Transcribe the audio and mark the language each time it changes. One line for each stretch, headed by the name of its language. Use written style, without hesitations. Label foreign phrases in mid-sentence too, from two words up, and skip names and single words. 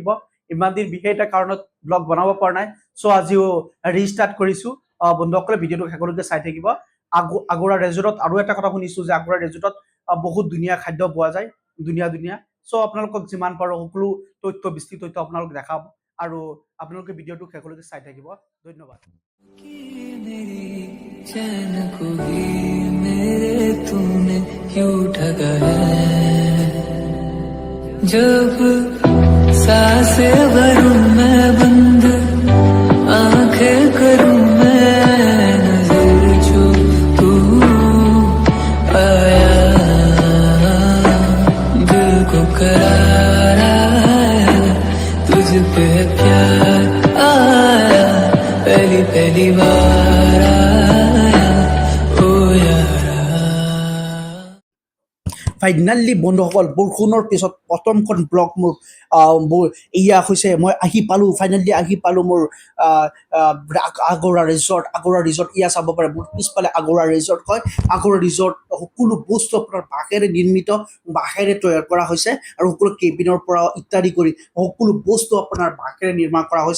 Assamese: ইমান দিন বিশেষ এটা কাৰণত ব্লগ বনাব পৰা নাই, চ' আজিও ৰিষ্টাৰ্ট কৰিছো। বন্ধুসকলে ভিডিঅ'টো শেষলৈকে চাই থাকিব। আগৰা ৰেজৰ্টত আৰু এটা কথা শুনিছো যে আগৰা ৰেজৰ্টত বহুত ধুনীয়া খাদ্য পোৱা যায়, ধুনীয়া ধুনীয়া। চ' আপোনালোকক যিমান পাৰো সকলো তথ্য বিস্তৃত তথ্য আপোনালোক দেখাম, আৰু আপোনালোকে ভিডিঅ'টো শেষলৈকে চাই থাকিব। ধন্যবাদ।
Hindi: चैन को भी मेरे तूने क्यों ठगा है। जब सांसें भरूं मैं बंद, आंखें करूं मैं नजर, जो तू आया दिल को करार आया, तुझ पे प्यार आया, पहली पहली बार आया ओ यारा।
Assamese: ফাইনেলি বন্ধুসকল, বৰষুণৰ পিছত প্ৰথমখন ব্লগ মোৰ এয়া হৈছে। মই আহি পালোঁ, ফাইনেলি আহি পালোঁ মোৰ আগৰা ৰিজৰ্ট। এয়া চাব পাৰে মোৰ পিছফালে আগৰা ৰিজৰ্ট হয়। আগৰা ৰিজৰ্ট সকলো বস্তু আপোনাৰ বাঁহেৰে নিৰ্মিত, বাঁহেৰে তৈয়াৰ কৰা হৈছে, আৰু সকলো কেবিনৰ পৰা ইত্যাদি কৰি সকলো বস্তু আপোনাৰ বাঁহেৰে নিৰ্মাণ কৰা হৈছে।